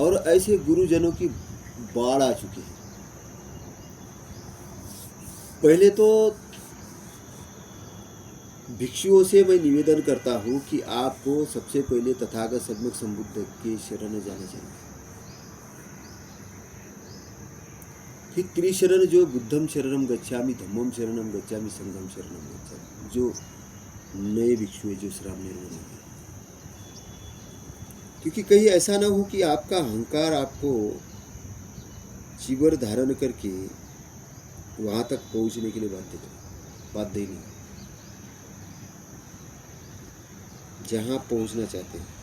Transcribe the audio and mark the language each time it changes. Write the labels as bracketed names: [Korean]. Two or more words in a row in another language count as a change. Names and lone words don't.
[Hindi] और ऐसे गुरुजनों की बाढ़ आ चुकी है। पहले तो भिक्षुओं से मैं निवेदन करता हूँ कि आपको सबसे पहले तथागत सम्यक संबुद्ध के शरण जाना चाहिए। फिर त्रिशरण जो [Pali] बुद्धम शरणम गच्छामि, धम्मम शरणम गच्छामि, संघम शरणम गच्छामि, [Hindi] जो नए भिक्षु जो श्राप निर्माण होंगे। क्योंकि कहीं ऐसा ना हो कि आपका अहंकार आपको चिवर धारण करके वहां तक पहुंचने के लिए बाध्य नहीं, जहां पहुंचना चाहते हैं।